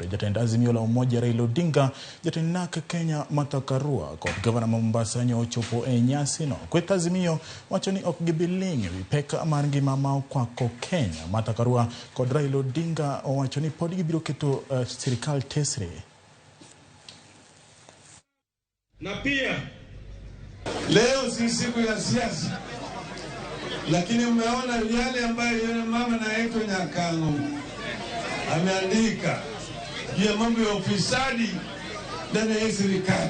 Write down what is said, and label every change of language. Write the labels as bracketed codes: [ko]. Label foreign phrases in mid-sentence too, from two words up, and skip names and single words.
[luo] Jotend Azimio la Umoja Raila Odinga, jotend NAK Kenya Martha Karua kod gavana ma Mombasa ne ochopo e nyasi no. Kweth Azimio wacho ni ok gibiling' ewi pek mar ngima ma okwako Kenya. Martha Karua kod Raila Odinga owacho ni pod gibiro keto sirikal tesre. [sw] Na pia leo si siku ya siasa, lakini umeona yale ambayo yule mama anaitwa Nyakango ameandika juu ya mambo ya ufisadi ndani ya serikali.